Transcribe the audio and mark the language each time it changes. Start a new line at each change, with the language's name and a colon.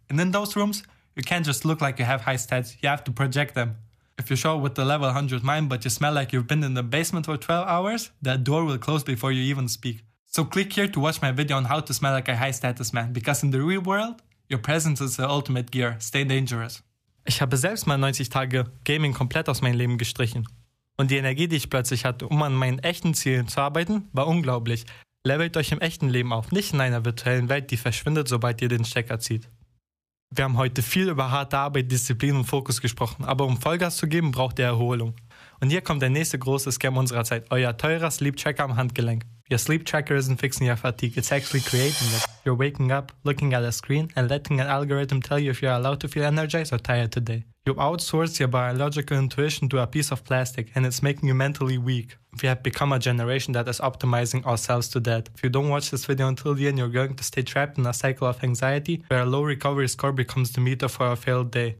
English: And in those rooms, you can't just look like you have high stats. You have to project them. If you show up with the level 100 mind but you smell like you've been in the basement for 12 hours, that door will close before you even speak. So click here to watch my video on how to smell like a high status man, because in the real world, your presence is the ultimate gear. Stay dangerous.
German: Ich habe selbst mal 90 Tage Gaming komplett aus meinem Leben gestrichen. Und die Energie, die ich plötzlich hatte, um an meinen echten Zielen zu arbeiten, war unglaublich. Levelt euch im echten Leben auf, nicht in einer virtuellen Welt, die verschwindet, sobald ihr den Stecker zieht. Wir haben heute viel über harte Arbeit, Disziplin und Fokus gesprochen, aber um Vollgas zu geben, braucht ihr Erholung. Und hier kommt der nächste große Scam unserer Zeit, euer teurer Sleep Tracker am Handgelenk.
English: Your sleep tracker isn't fixing your fatigue, it's actually creating it. You're waking up, looking at a screen, and letting an algorithm tell you if you're allowed to feel energized or tired today. You outsource your biological intuition to a piece of plastic, and it's making you mentally weak. We have become a generation that is optimizing ourselves to death. If you don't watch this video until the end, you're going to stay trapped in a cycle of anxiety, where a low recovery score becomes the meter for a failed day.